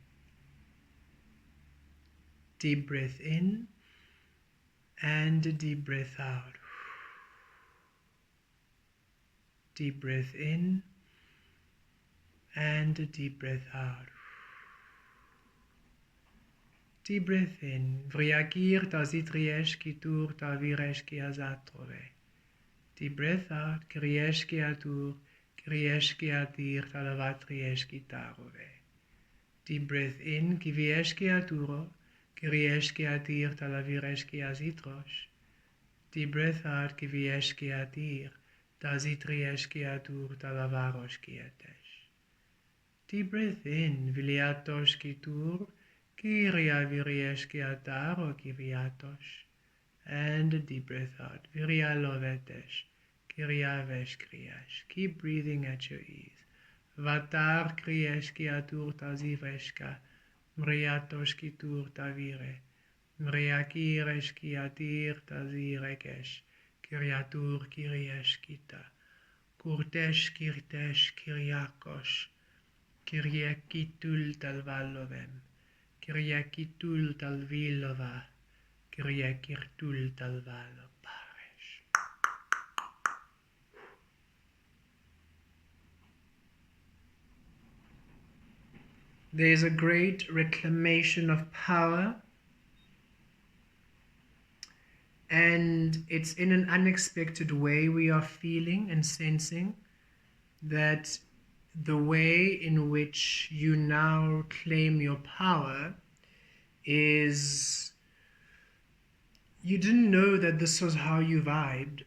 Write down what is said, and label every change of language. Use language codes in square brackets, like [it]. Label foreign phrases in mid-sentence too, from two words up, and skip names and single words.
[en] Deep breath in and a deep breath out. Deep breath in and a deep breath out. Deep breath in. Vriakir tazitriesh ki tur taviresh ki azatrove. Deep breath out. Kriesh ki atur, kriesh ki atir talavatriesh ki tarove. Deep breath in. Kiviesh ki aturo, kriesh ki atir talaviresh ki azitrosh. Deep breath out. Kiviesh ki atir, tazitriesh ki atur talavarosh ki atesh. Deep breath in. Viliatosh ki tur, Kiria viriesh ki atar o kiriatosh. And a deep breath out. Viria lovetesh. Kiria vesh kriyash. Keep breathing at your ease. Vatar kriyesh ki atur taziveshka. Mriatosh ki tur tavire. Mriakiresh ki atir tazirekesh. Kiriatur kiriesh kita. Kurtesh kirtesh kiriakosh. Kiriekitul talvalovem. Kiriakitul talvilova. Kiriakirtul talvalo paresh. There is a great reclamation of power, and it's in an unexpected way we are feeling and sensing that the way in which you now claim your power is, you didn't know that this was how you vibed.